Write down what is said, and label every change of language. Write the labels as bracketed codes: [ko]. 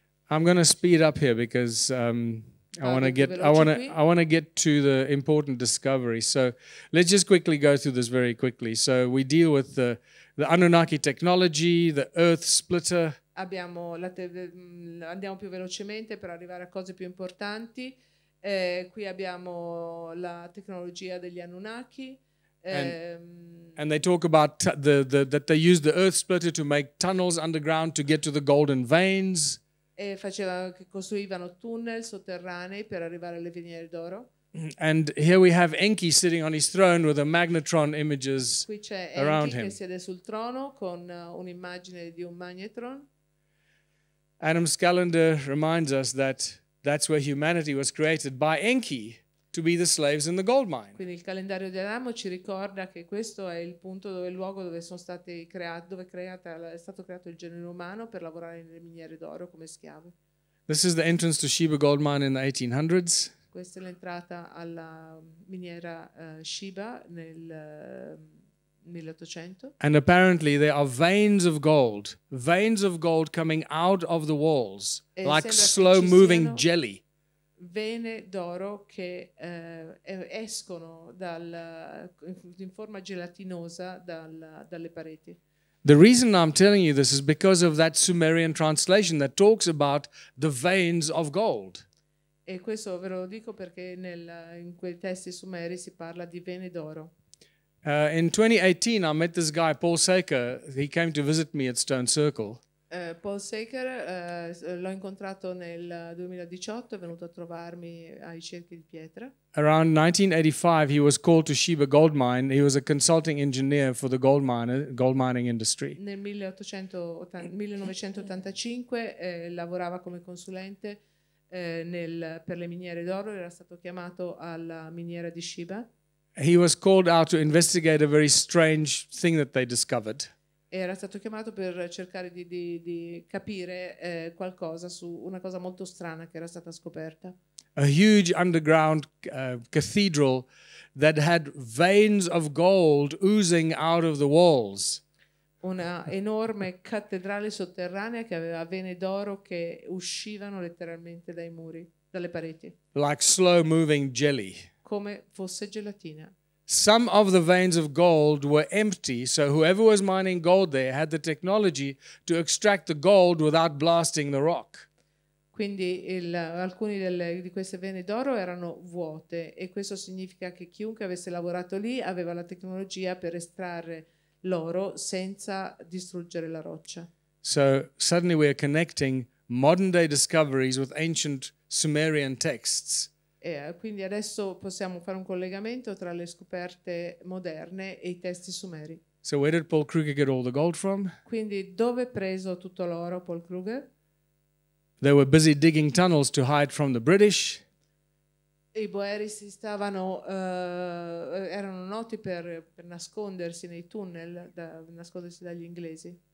[en] I'm going to speed up here because I want to get to the important discovery. So let's just quickly go through this very quickly. So we deal with the Anunnaki technology, the Earth splitter. [it] Andiamo più velocemente per arrivare a cose più importanti. Qui abbiamo la tecnologia degli Anunnaki. [en] And they talk about that they use the Earth splitter to make tunnels underground to get to the golden veins. [it] E che costruivano tunnel sotterranei per arrivare alle miniere d'oro. [en] And here we have Enki sitting on his throne with the magnetron images [it] Qui c'è [en] around [it] Enki [en] him. [it] che siede sul trono con un'immagine di un magnetron. [en] Adam's calendar reminds us that that's where humanity was created by Enki to be the slaves in the gold mine. [it] Quindi il calendario di Adamo ci ricorda che questo è il punto il luogo dove sono stati creati, è stato creato il genere umano per lavorare nelle miniere d'oro come schiavi. [en] This is the entrance to Sheba gold mine in the 1800s. [it] Questa è l'entrata alla miniera Sheba nel 1800. [en] And apparently there are veins of gold coming out of the walls, like slow moving jelly. [it] Vene d'oro che escono in forma gelatinosa dalle pareti. [en] The reason I'm telling you this is because of that Sumerian translation that talks about the veins of gold. [it] E questo ve lo dico perché in quei testi sumeri si parla di vene d'oro. [en] In 2018 I met this guy, Paul Saker. He came to visit me at Stone Circle. [it] Paul Saker l'ho incontrato nel 2018, è venuto a trovarmi ai cerchi di pietra. [en] Around 1985 he was called to Sheba gold mine. He was a consulting engineer for the gold mining industry. [it] Nel 1985 lavorava come consulente per le miniere d'oro, era stato chiamato alla miniera di Sheba. [en] He was called out to investigate a very strange thing that they discovered. [it] Era stato chiamato per cercare di capire qualcosa su una cosa molto strana che era stata scoperta. [en] A huge underground cathedral that had veins of gold oozing out of the walls. [it] Una enorme cattedrale sotterranea che aveva vene d'oro che uscivano letteralmente dai muri, dalle pareti. [en] Like slow moving jelly. [it] Come fosse gelatina. [en] Some of the veins of gold were empty, so whoever was mining gold there had the technology to extract the gold without blasting the rock. [it] Quindi alcune di queste vene d'oro erano vuote e questo significa che chiunque avesse lavorato lì aveva la tecnologia per estrarre l'oro senza distruggere la roccia. [en] So suddenly we are connecting modern day discoveries with ancient Sumerian texts. [it] Quindi adesso possiamo fare un collegamento tra le scoperte moderne e i testi sumeri. [en] So where did Paul Kruger get all the gold from? [it] Quindi dove ha preso tutto l'oro Paul Kruger? [en] They were busy digging tunnels to hide from the British. [it] I boeri erano noti per nascondersi nei tunnel, nascondersi dagli inglesi.